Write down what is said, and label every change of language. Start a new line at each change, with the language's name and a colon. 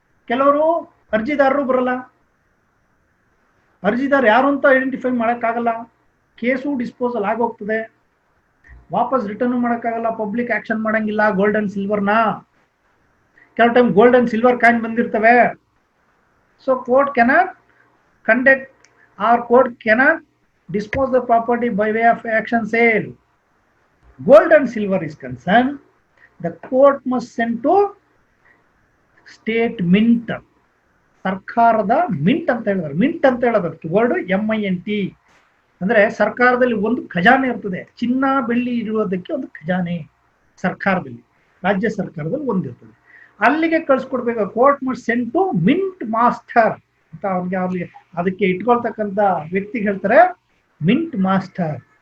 Kannada: ಕೆಲವರು ಅರ್ಜಿದಾರರು ಬರಲ್ಲ, ಅರ್ಜಿದಾರ ಯಾರು ಅಂತ ಐಡೆಂಟಿಫೈ ಮಾಡಕ್ಕಾಗಲ್ಲ, ಕೇಸು ಡಿಸ್ಪೋಸಲ್ ಆಗೋಗ್ತದೆ, ವಾಪಸ್ ರಿಟರ್ನ್ ಮಾಡಕ್ಕಾಗಲ್ಲ, ಪಬ್ಲಿಕ್ ಆಕ್ಷನ್ ಮಾಡಂಗಿಲ್ಲ ಗೋಲ್ಡ್ ಅಂಡ್ ಸಿಲ್ವರ್ನ. ಕೆಲವು time gold and silver coin ಬಂದಿರ್ತವೆ.
English: So court cannot conduct or court cannot dispose the property by way of action sale. Gold and silver is concerned, the court must send to state mint.
Kannada: ಸರ್ಕಾರದ mint ಅಂತ ಹೇಳಿದ್ರು. Mint ಅಂತ ಹೇಳೋದು word MINT ಅಂದ್ರೆ ಸರ್ಕಾರದಲ್ಲಿ ಒಂದು ಖಜಾನೆ ಇರ್ತದೆ. ಚಿನ್ನ ಬೆಳ್ಳಿ ಇರುವುದಕ್ಕೆ ಒಂದು ಖಜಾನೆ ಸರ್ಕಾರದಲ್ಲಿ, ರಾಜ್ಯ ಸರ್ಕಾರದಲ್ಲಿ ಒಂದಿರ್ತದೆ. ಅಲ್ಲಿಗೆ ಕಳ್ಸಿಕೊಡ್ಬೇಕು.
English: court must send to mint master
Kannada: ಅಂತ ಅವ್ರಿಗೆ ಅದಕ್ಕೆ ಇಟ್ಕೊಳ್ತಕ್ಕಂಥ ವ್ಯಕ್ತಿಗೆ ಹೇಳ್ತಾರೆ
English: Mint master.